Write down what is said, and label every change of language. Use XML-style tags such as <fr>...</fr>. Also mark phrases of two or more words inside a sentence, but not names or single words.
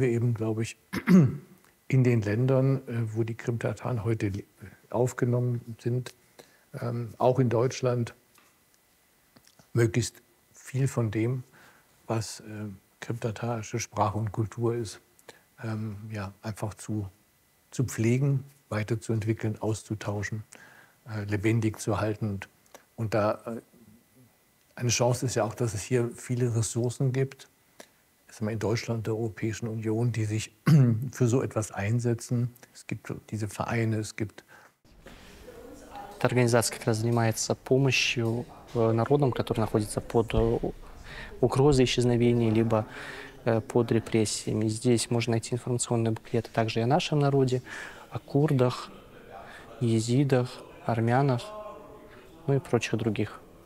<de>eben, glaube ich, in den Ländern, wo die Krimtataren heute aufgenommen sind, auch in Deutschland, möglichst viel von dem, was krimtatarische Sprache und Kultur ist, ja, einfach zu pflegen, weiterzuentwickeln, auszutauschen, lebendig zu halten. Und da eine Chance ist ja auch, dass es hier viele Ressourcen gibt, in Deutschland, der Europäischen Union, die sich für so etwas einsetzen. Es gibt diese Vereine, es gibt...</de> <ru>Эта организация как раз занимается помощью народам, которые находятся под угрозой исчезновения, либо под репрессиями. Здесь можно найти информационные буклеты также и о нашем народе, о курдах, езидах, армянах, ну и прочих других.</ru>